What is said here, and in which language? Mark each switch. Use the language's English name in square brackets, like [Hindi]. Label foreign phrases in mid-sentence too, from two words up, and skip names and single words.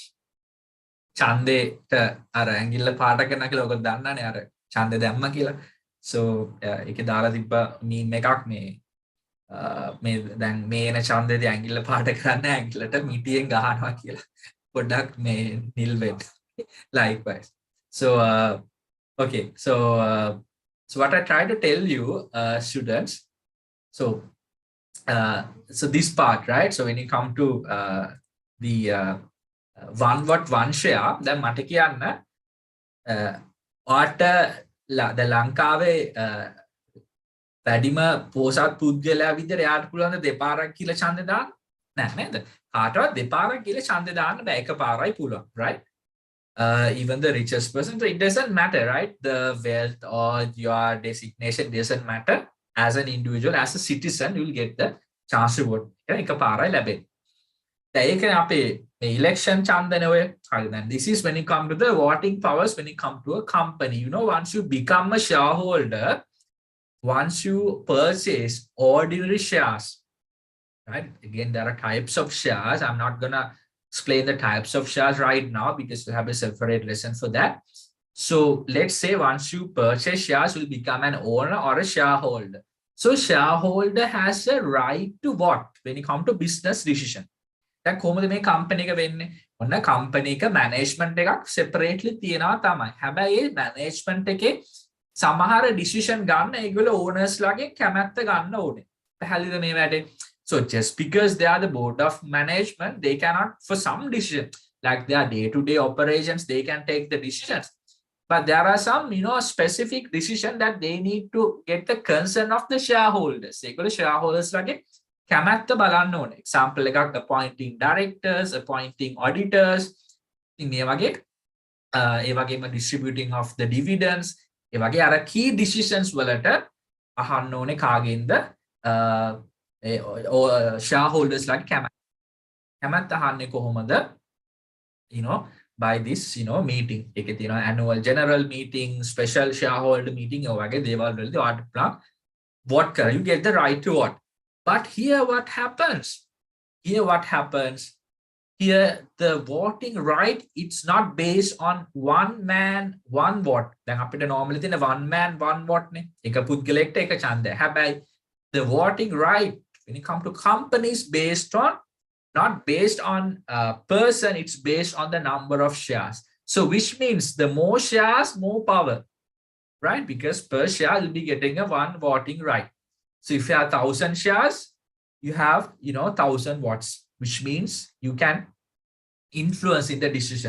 [Sinhala] ඡන්දේට අර ඇඟිල්ල පාට කරන කියලා ඔක දන්නනේ අර ඡන්දේ දැම්ම කියලා So ඒකේ දාලා තිබ්බ මීම් එකක් මේ දැන් මේ එන ඡන්දෙදී ඇඟිල්ල පාට කරන්න ඇඟිල්ලට මිටියෙන් ගහනවා කියලා. පොඩ්ඩක් මේ නිල් වෙන්න. [English] Likewise. So okay. So what I try to tell you, students. So so this part, right? So when you come to the one watt one share, [Sinhala] දැන් මට කියන්න ඔයාට ද ලංකාවේ වැඩිම පෝසත් පුද්ගලයා විදිහට එයාට පුළුවන් දෙපාරක් කියලා ඡන්දේ දාන්න නෑ නේද? කාටවත් දෙපාරක් කියලා ඡන්දේ දාන්න බෑ එකපාරයි පුළුවන්, right? [English] Even the richest person, so it doesn't matter, right? The wealth or your designation doesn't matter. As an individual, as a citizen, you will get the chance to vote. [Sinhala] එකපාරයි ලැබෙන්නේ. දැන් ඒක අපේ මේ election ඡන්දනේ ඔය. හරි දැන් [English] this is when you come to the voting powers when you come to a company. You know, once you become a shareholder, once you purchase ordinary shares, right? Again, there are types of shares. I'm not gonna explain the types of shares right now because we have a separate lesson for that. So let's say once you purchase shares, you will become an owner or a shareholder. So shareholder has a right to what when you come to business decision. [Sinhala] දැන් කොහොමද මේ කම්පැනි එක වෙන්නේ? ඔන්න කම්පැනි එක මැනේජ්මන්ට් එකක් separately තියනවා තමයි. හැබැයි ඒ මැනේජ්මන්ට් එකේ සමහර decision ගන්න ඒගොල්ලෝ owners ලාගේ කැමැත්ත ගන්න ඕනේ. පැහැදිලිද මේ වැඩේ? [English] So just because they are the board of management, they cannot for some decision like their day-to-day operations, they can take the decisions. But there are some, specific decision that they need to get the consent of the shareholders. [Sinhala] ඒගොල්ලෝ shareholders ලාගේ කැමැත්ත බලන්න ඕනේ. Example එකක් [English] appointing directors, appointing auditors. [Sinhala] ඉතින් මේ වගේ ඒ වගේම [English] distributing of the dividends. [Sinhala] ඒ වගේ අර [English] key decisions [Sinhala] වලට අහන්න ඕනේ කාගෙන්ද shareholders ලාගේ කැමැත්ත අහන්නේ කොහොමද? [English] By this meeting. [Sinhala] ඒකේ තියෙනවා [English] annual general meeting, special shareholder meeting [Sinhala] ඔය වගේ දේවල් වලදී ඔයාලට පුළුවන් vote කර. [English] You get the right to vote. But here what happens? Here the voting right, it's not based on one man, one vote. [Sinhala] දැන් අපිට normally තියෙන [English] one man, one vote [Sinhala] නේ. එක පුද්ගලයෙක්ට එක ඡන්දය. [English] හැබැයි the voting right when it come to companies based on not based on a person, it's based on the number of shares. So which means the more shares, more power, right? Because per share you'll be getting a one voting right. So if you have 1,000 shares, you have 1,000 votes, which means you can influence in the decision.